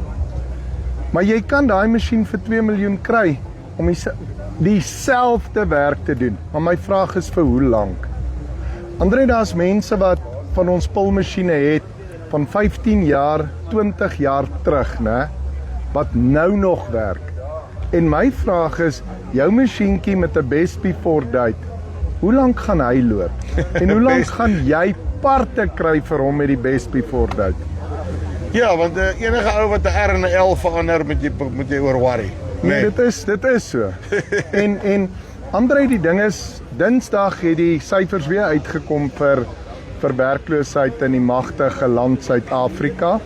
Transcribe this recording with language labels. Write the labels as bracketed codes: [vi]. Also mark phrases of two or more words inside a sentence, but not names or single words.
[af] Maar jy kan daai masjien vir 2 miljoen kry om dieselfde werk te doen. Maar my vraag is vir hoe lank? Andre, daar's mense wat van ons pulmasjiene het van 15 jaar, 20 jaar terug, né, wat nou nog werk. En my vraag is, jou masjienkie met 'n [en] best before date, [af] hoe lank gaan hy loop? En hoe lank gaan jy parte kry vir hom met die [en] best before date? [af] Ja, want enige ou wat 'n R en 'n L verander moet jy oor worry. Nee, dit is so. en Andre, die ding is, Dinsdag het die syfers weer uitgekom vir werkloosheid in die magtige land Suid-Afrika.